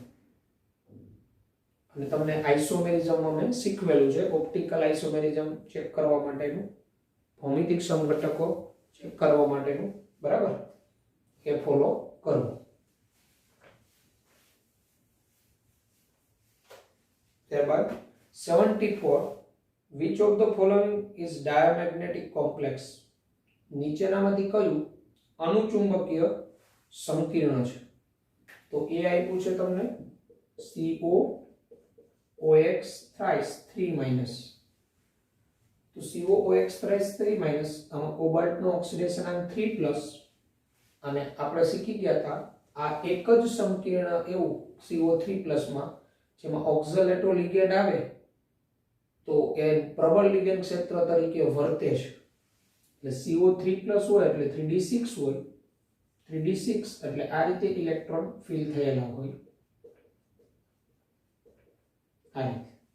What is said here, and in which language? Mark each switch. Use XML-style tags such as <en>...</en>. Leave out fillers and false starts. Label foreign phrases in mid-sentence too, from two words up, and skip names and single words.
<gu>અને તમને આઇસોમેરિઝમમાં મેં શીખવેલું છે,</gu> <en>optical isomerism</en> <gu>ચેક કરવા માટેનું, ભૌમિતિક સમઘટકો ચેક કરવા માટેનું, બરાબર, એ ફોલો કરવું. ત્યારબાદ 74,</gu> <en>which of the following is diamagnetic complex?</en> <gu>નીચેનામાંથી કયું અનુચુંબકીય સંકીર્ણ છે? તો એ આપ્યું છે તમને COOX thrice 3-. તો COOX thrice 3-, આમાં કોબાલ્ટનો ઓક્સિડેશન આંક 3+, અને આપણે શીખી ગયા હતા આ એક જ સંકીર્ણ એવું CO3+ માં જેમાં ઓક્ઝાલેટો લિગેન્ડ આવે તો એ પ્રબળ લિગેન્ડ ક્ષેત્ર તરીકે વર્તે છે. એટલે CO3+ હોય એટલે 3d6 હોય, 3d6 એટલે આ રીતે</gu> <en>electron fill</en> <gu>થયેલા હોય આ રીતે.</gu>